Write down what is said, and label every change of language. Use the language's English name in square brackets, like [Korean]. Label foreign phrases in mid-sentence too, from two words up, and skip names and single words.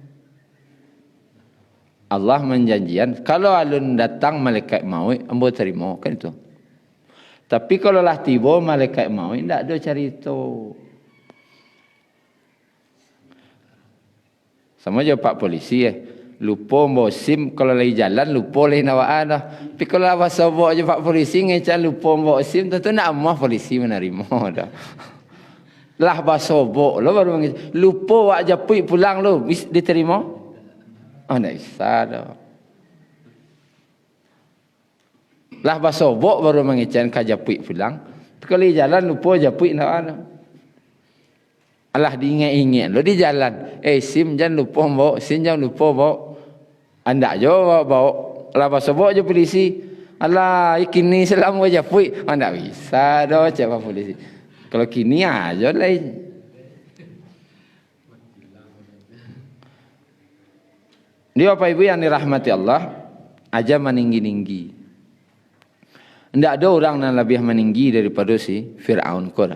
[Minangkabau] Allah menjanjikan kalau alun datang malaikat maut, ambo terima kan itu. [Indonesian] Tapi kalau lah tiba malaikat maut, tidak ada cerita. Sama je pak polisi lupa bawa SIM, kalau lagi jalan lupa lagi nawaan dah. Tapi kalau apa sobok je pak polisi ngecan lupa bawa SIM, tentu nak amah polisi menerima dah. [Minangkabau] Lah basobok lo baru mengecan. Lupa wak japui pulang lo, diterima? Oh tak bisa dah. Lah basobok baru mengecan kajapui pulang. Kalau jalan lupa japui nawaan dah. Alah diingat-ingat lo di jalan. [Indonesian] SIM jangan lupa bawa, SIM jangan lupa bawa. [Minangkabau] Anda je bawa. Alah basobok je polisi. Alah kini selama japui. Tak bisa dah cakap polisi. Kalau kini aja lain. [Indonesian] Dia Bapak Ibu yang dirahmati Allah, aja meninggi-ninggi. Tidak ada orang yang lebih meninggi daripada si Fir'aun korang.